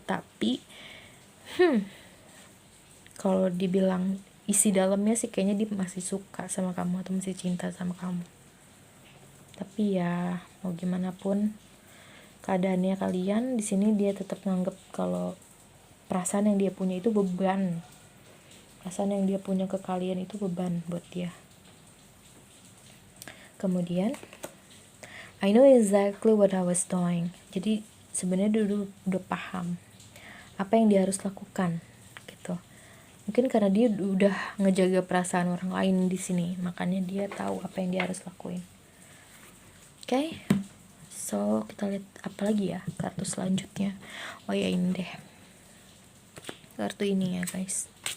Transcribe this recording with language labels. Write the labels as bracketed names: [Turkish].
[Indonesian] Tapi kalau dibilang isi dalamnya sih kayaknya dia masih suka sama kamu atau masih cinta sama kamu. Tapi ya mau gimana pun keadaannya kalian di sini, dia tetap nganggep kalau perasaan yang dia punya itu beban. Perasaan yang dia punya ke kalian itu beban buat dia. [English] Kemudian I know exactly what I was doing. [Indonesian] Jadi sebenarnya dia udah paham apa yang dia harus lakukan gitu. Mungkin karena dia udah ngejaga perasaan orang lain di sini, makanya dia tahu apa yang dia harus lakuin. Oke. So kita lihat apa lagi ya kartu selanjutnya. Oh ya ini deh, kartu ini ya guys.